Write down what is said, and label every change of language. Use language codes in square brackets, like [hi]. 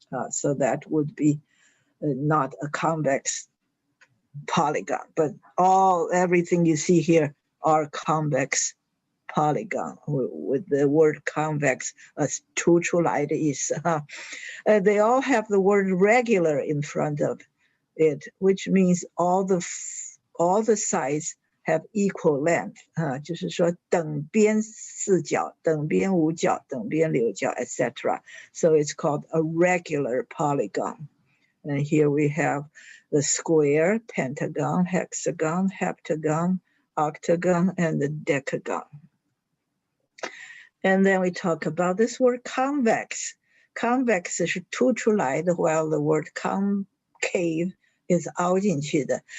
[en] So that would be not a convex polygon, but everything you see here are convex polygon with the word convex as [zh] 凸出来的意思. [en] They all have the word regular in front of it, which means all the sides have equal length. [zh] 就是说等边4角, 等边5角, 等边6角, etc. [en] So it's called a regular polygon. And here we have the square, pentagon, hexagon, heptagon, octagon, and the decagon. And then we talk about this word convex. Convex [zh] 是凸出来的, [en] while the word concave is [zh] 凹进去的.